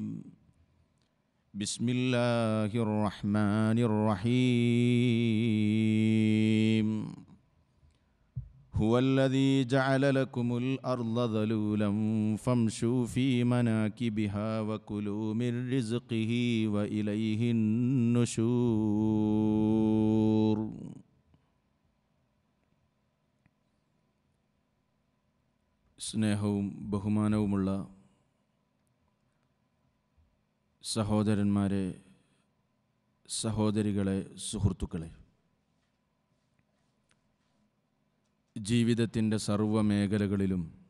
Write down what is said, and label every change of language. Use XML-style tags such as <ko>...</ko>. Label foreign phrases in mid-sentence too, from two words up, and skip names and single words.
<ar>بسم الله الرحمن الرحيم. هو الذي جعل لكم الأرض ذلولا فامشوا في مناكبها وكلوا من رزقه وإليه النشور.</ar> <ml>സ്നേഹവും ബഹുമാനവുമുള്ള സഹോദരന്മാരെ, സഹോദരികളെ, സുഹൃത്തുക്കളെ, ജീവിതത്തിൻ്റെ സർവ്വ മേഖലകളിലും</ml>